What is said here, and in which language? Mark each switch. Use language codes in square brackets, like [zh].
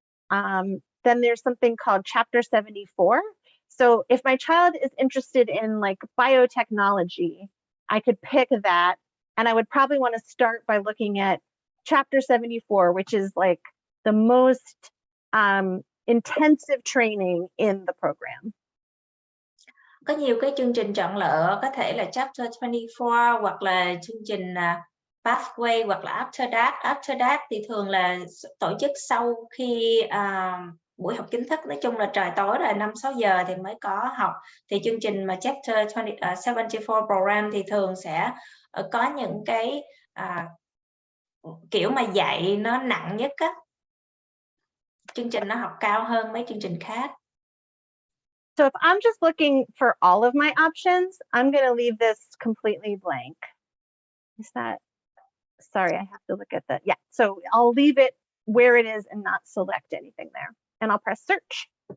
[en] Then there's something called Chapter 74. So if my child is interested in like biotechnology, I could pick that. And I would probably want to start by looking at Chapter 74, which is like the most intensive training in the program. [vi] Có nhiều cái chương trình chọn lựa, có thể là Chapter 24 hoặc là chương trình Pathway hoặc là After That. After That thì thường là tổ chức sau khi buổi học chính thức. Nói chung là trời tối rồi 5-6 giờ thì mới có học. Thì chương trình mà Chapter 74 program thì thường sẽ có những cái kiểu mà dạy nó nặng nhất á. Chương trình nó học cao hơn mấy chương trình khác. [en] So if I'm just looking for all of my options, I'm going to leave this completely blank. Is that, sorry, I have to look at that. Yeah, so I'll leave it where it is and not select anything there. And I'll press search.